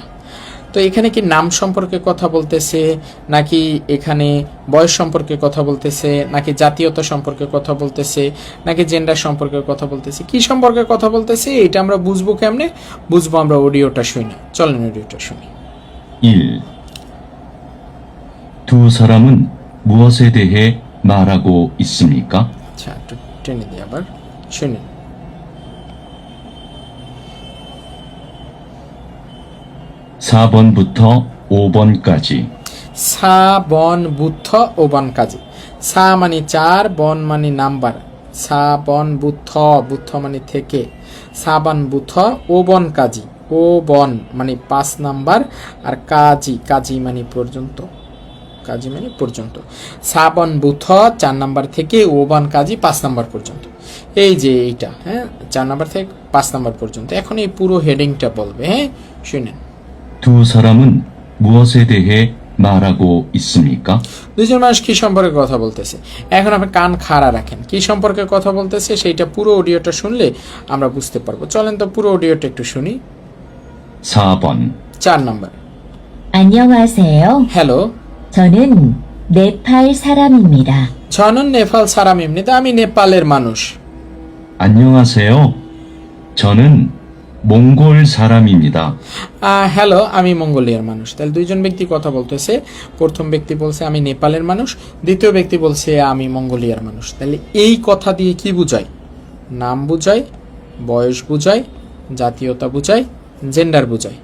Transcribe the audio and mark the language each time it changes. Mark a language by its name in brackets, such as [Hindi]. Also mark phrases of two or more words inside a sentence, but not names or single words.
[Bangla] তো এখানে কি নাম সম্পর্কে কথা বলতেছে, নাকি এখানে বয়স সম্পর্কে কথা বলতেছে, নাকি জাতীয়তা সম্পর্কে কথা বলতেছে, নাকি জেন্ডার সম্পর্কে কথা বলতেছে, কি সম্পর্কে কথা বলতেছে এটা আমরা বুঝবো কেমনে? বুঝবো আমরা অডিওটা শুনি। চলেন অডিওটা শুনি। 1. [Korean] 두 사람은 무엇에 대해 말하고 있습니까? [Bangla] আচ্ছা একটু টেনে দিই আবার শুনুন। [Korean] 4번부터 5번까지 4번부터 5번까지। [Bangla] 4 মানে 4, বন মানে নাম্বার। 4번부터, বুথ মানে থেকে। [Korean] 4번부터 5번까지, [Bangla] 5번 মানে 5 নাম্বার, আর কাজি, কাজি মানে পর্যন্ত, কাজি মানে পর্যন্ত। 4번부터 4 নাম্বার থেকে 5번까지 5 নাম্বার পর্যন্ত। এই যে এইটা, হ্যাঁ 4 নাম্বার থেকে 5 নাম্বার পর্যন্ত। এখন এই পুরো হেডিংটা বলবে, হ্যাঁ শুনেন। [Korean] 두 사람은 무엇에 대해 말하고 있습니까? [Bangla] দুজন মানুষ কি সম্পর্কে কথা বলতেছে। এখন আপনি কান খাড়া রাখেন, কি সম্পর্কে কথা বলতেছে সেইটা পুরো অডিওটা শুনলে আমরা বুঝতে পারবো। চলেন তো পুরো অডিওটা একটু শুনি। [Korean] 4번 [Bangla] 4 নাম্বার। [Korean] 안녕하세요. [Bangla] হ্যালো, [Korean] 저는 네팔 사람입니다. 저는 네팔 사람입니다. [Bangla] আমি নেপালের মানুষ। [Korean] 안녕하세요. 저는 몽골 사람입니다. [Bangla] হ্যালো, আমি মঙ্গোলিয়ার মানুষ। তাহলে দুইজন ব্যক্তি কথা বলতেছে। প্রথম ব্যক্তি বলছে আমি নেপালের মানুষ, দ্বিতীয় ব্যক্তি বলছে আমি মঙ্গোলিয়ার মানুষ। তাহলে এই কথা দিয়ে কি বুঝায়? নাম বুঝায়, বয়স বুঝায়, জাতীয়তা বুঝায়, জেন্ডার বুঝায়।